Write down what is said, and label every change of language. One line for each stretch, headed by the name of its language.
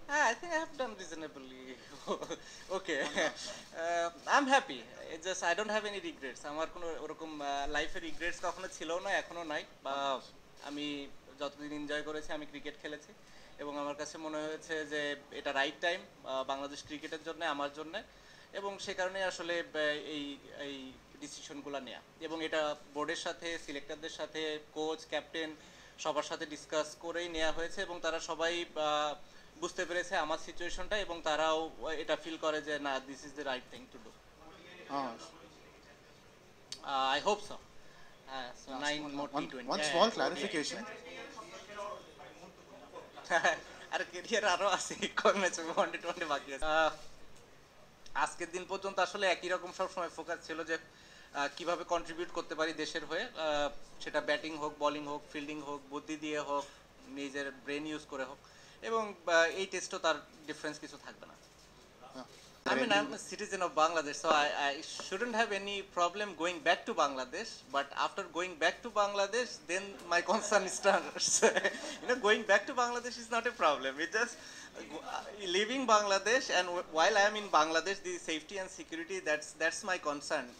English: I think I have done reasonably okay. I'm happy. It's just I don't have any regrets.
Bangla: আমার কোনো ওরকম লাইফে regrets কখনো ছিল না, এখনো নাই। আমি যতদিন এনজয় করেছি আমি ক্রিকেট খেলেছি এবং আমার কাছে মনে হয়েছে যে এটা রাইট টাইম বাংলাদেশ ক্রিকেটের জন্য, আমার জন্য, এবং সে কারণে আসলে এই এই ডিসিশনগুলো নেওয়া, এবং এটা বোর্ডের সাথে, সিলেক্টরদের সাথে, কোচ, ক্যাপ্টেন সবার সাথে ডিসকাস করেই নেওয়া হয়েছে এবং তারা সবাই বুঝতে পেরেছে আমার সিচুয়েশনটা এবং তারাও এটা ফিল করে যে না,
English: This is the right thing to do. I hope so. So 9 more T20. One small clarification.
Bangla: আর career আরো আছে, কয় ম্যাচ ওয়ানডে টোয়েন্টি বাকি আছে। আজকের দিন পর্যন্ত আসলে একই রকম সব সময় ফোকাস ছিল যে কিভাবে কন্ট্রিবিউট করতে পারি দেশের হয়ে, সেটা ব্যাটিং হোক, বোলিং হোক, ফিল্ডিং হোক, বুদ্ধি দিয়ে হোক, নিজের ব্রেন ইউজ করে হোক, এবং এই টেস্টও তার ডিফারেন্স কিছু থাকবে না।
English: I mean, I'm a citizen of Bangladesh, so I shouldn't have any problem going back to Bangladesh. But after going back to Bangladesh, then my concern starts. Going back to Bangladesh is not a problem. It's just leaving Bangladesh, and while I am in Bangladesh, the safety and security, that's my concern.